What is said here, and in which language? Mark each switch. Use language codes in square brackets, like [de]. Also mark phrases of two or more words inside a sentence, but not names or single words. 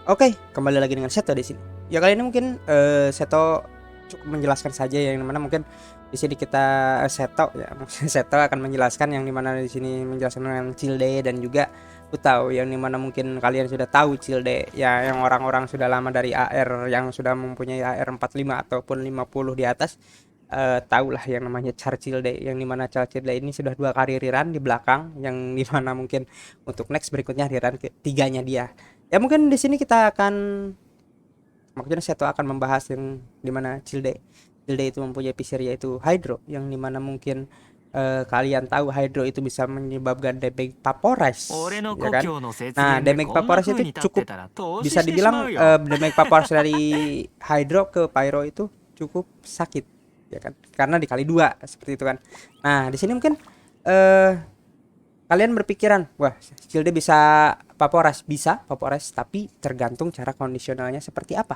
[id] Oke, kembali lagi dengan Seto di sini. Ya kali ini mungkin Seto cukup menjelaskan saja yang dimana mungkin di sini kita Seto ya maksudnya Seto akan menjelaskan yang dimana di sini menjelaskan tentang Cilde dan juga Utau yang dimana mungkin kalian sudah tahu Cilde ya, yang orang-orang sudah lama dari AR yang sudah mempunyai AR 45 ataupun 50 di atas, tahulah yang namanya Char Cilde, yang dimana Char Cilde ini sudah 2 kali rerun di belakang, yang dimana mungkin untuk next berikutnya rerun ketiganya dia. Ya mungkin di sini kita akan maksudnya Seto akan membahas yang dimana Cilde itu mempunyai pisir yaitu Hydro, yang dimana mungkin kalian tahu Hydro itu bisa menyebabkan damage Vaporize, [ja] 俺の [id] ya [ja] 故 [id] kan. [ja] 郷の雪 [id] Nah [ja] 原で [id] damage [ja] こんな [id] Vaporize [ja] 風 [id] itu [ja] に立って [id] cukup [ja] たら投資 [id] bisa [ja] してしま [id] dibilang [ja] うよ [id] damage Vaporize dari Hydro ke Pyro itu cukup sakit, ya kan, karena dikali dua seperti itu kan. Nah di sini mungkin eh kalian berpikiran, wah Shieldnya bisa Vaporize, tapi tergantung cara kondisionalnya seperti apa.